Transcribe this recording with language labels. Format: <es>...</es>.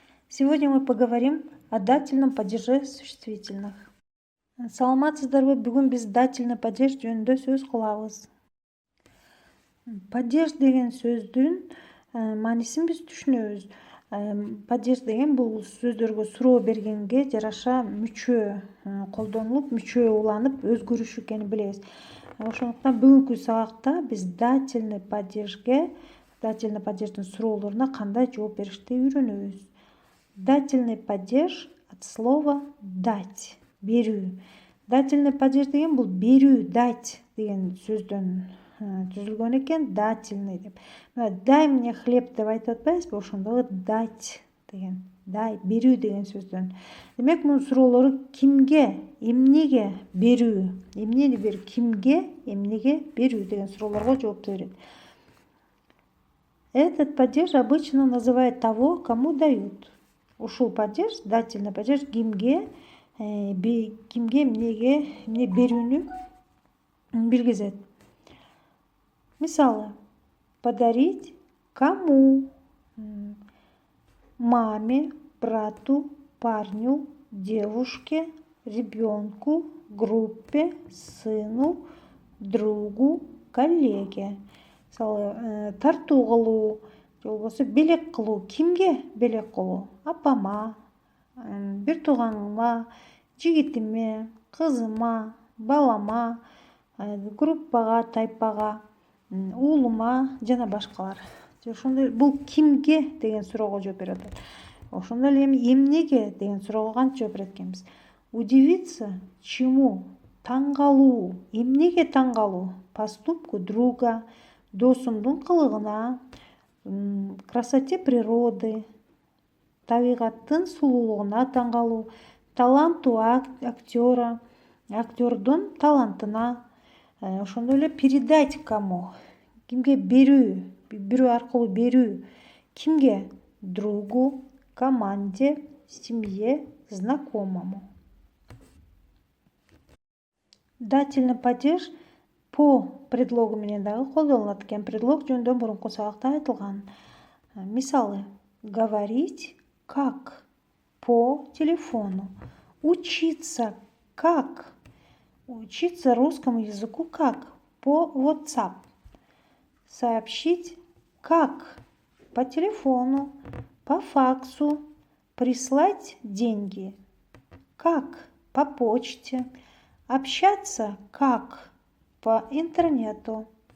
<ru>Сегодня мы поговорим о дательном падеже существительных.</ru> <ky>Саламатсыздарбы, бүгүн биз дательный падеж жөнүндө сөз кылабыз. Падеж деген сөздүн маанисин биз түшүнөбүз. Падеж деген бул сөздөргө суроо бергенге жараша мүчө колдонулуп, мүчө уланып өзгөрүшү экенин билебиз. Ошондуктан бүгүнкү сабакта биз дательный падеждин суроолоруна кандай жооп беришти үйрөнөбүз.</ky> <ru>Дательный падеж от слова дать,</ru> <ky>берүү. Дательный падеж деген бул берүү, дать деген сөздөн түзүлгөн экен, дательный деп.</ky> <ru>Дай мне хлеб</ru> <ky>деп айтып атпайбызбы, ошондогу дать деген, дай, берүү деген сөздөн. Демек, мунун суроолору кимге, эмнеге берүү, эмнени берүү, кимге, эмнеге берүү деген суроолорго жооп берет.</ky> <ru>Этот падеж обычно называет того, кому дают.</ru> <ky>Ушул падеж, дательный падеж кимге, эмнеге, эмне берүүнү билгизет. Мисалы,</ky> <ru>подарить кому? Маме, брату, парню, девушке, ребенку, группе, сыну, другу, коллеге.</ru> <ky>Мисалы, тартуу кылуу, же болбосо белек кылуу. Кимге белек кылуу? Апама, бир тууганыма, жигитиме, кызыма, балама, группага, тайпага, уулума жана башкалар. Ошондой бул кимге деген суроого жооп берип атат. Ошондой эле эми эмнеге деген суроого кантип жооп берет экенбиз?</ky> <ru>Удивиться чему?</ru> <ky>Таң калуу. Эмнеге таң калуу?</ky> <ru>Поступку друга,</ru> <ky>досумдун кылыгына,</ky> <ru>красоте природы,</ru> <ky>табигаттын сулуулугуна таң калуу,</ky> <ru>таланту актера,</ru> <ky>актердун талантына, ошондой эле</ky> <ru>передать кому,</ru> <ky>кимге берүү, бирөө аркылуу берүү, кимге?</ky> <ru>Другу, команде, семье, знакомому.</ru> <ky>Дательный падеж по предлогу менен дагы колдонулат экен. Предлог жөнүндө мурунку сабакта айтылган.</ky> <ru>Мисалы, говорить как по телефону, учиться как, учиться русскому языку как по WhatsApp, сообщить как по телефону, по факсу, прислать деньги как по почте, общаться как по интернету.</ru>